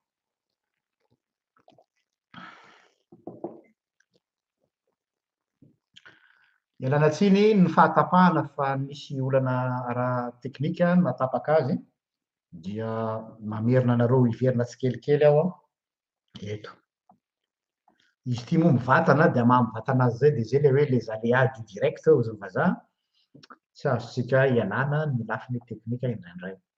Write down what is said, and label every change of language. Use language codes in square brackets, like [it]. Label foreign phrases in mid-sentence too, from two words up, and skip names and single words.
[mg] Ialana tsiny ny fahatapahana fa misy olana ara-teknika natapaka azy dia mamerina anareo hiverina tsikelikely aho eto. Izy ity moa mivantana dia maha-mivantana azy zay dia zay le hoe [fr] les aléas du direct [mg] hozy ny vazaha. Tsy azontsika ialana ny lafiny teknika indraindray.